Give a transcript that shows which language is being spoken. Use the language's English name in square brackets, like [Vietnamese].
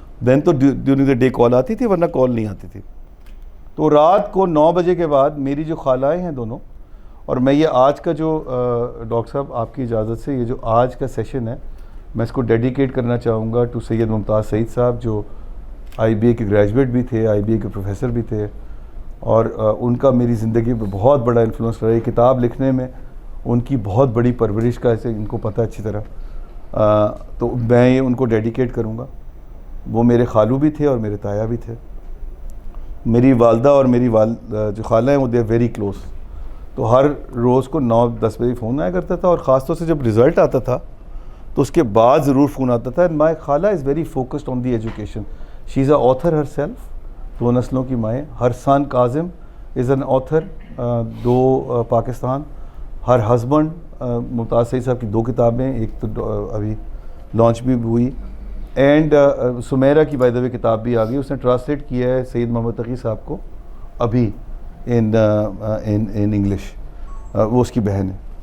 [Urdu] دین تو [English] during the day [Urdu] کال آتی تھی, ورنہ کال نہیں آتی تھی. تو رات کو 9 بجے کے بعد میری جو خالائیں ہیں دونوں, اور میں یہ آج کا جو ڈاکٹر صاحب آپ کی اجازت سے یہ جو آج کا سیشن ہے میں اس کو ڈیڈیکیٹ کرنا چاہوں گا ٹو سید ممتاز سعید صاحب, جو IBA کے گریجویٹ بھی تھے, IBA کے پروفیسر بھی تھے, اور ان کا میری زندگی پہ بہت بڑا انفلوئنس رہا ہے. کتاب لکھنے میں ان کی بہت بڑی پرورش کا ایسے ان کو پتہ اچھی طرح, تو میں یہ ان کو ڈیڈیکیٹ کروں گا. وہ میرے خالو بھی تھے اور میرے تایا بھی تھے. میری والدہ اور میری جو خالہ ہیں وہ [English] they are very close, [Urdu] تو ہر روز کو 9-10 بجے فون آیا کرتا تھا, اور خاص طور سے جب رزلٹ آتا تھا تو اس کے بعد ضرور فون آتا تھا. [English] my خالہ is very focused on the education, she is a author herself, [Urdu] 2 نسلوں کی مائیں. [English] Her son Kazim is an author, 2 Pakistan. Her husband [Urdu] ممتاز سعید صاحب کی 2 کتابیں, ایک تو ابھی لانچ بھی ہوئی, اینڈ سمیرہ کی [English] by the way [Urdu] کتاب بھی آ گئی, اس نے ٹرانسلیٹ کیا ہے سید محمد تقی صاحب کو ابھی [English] in English, [Urdu] وہ اس کی بہن ہے.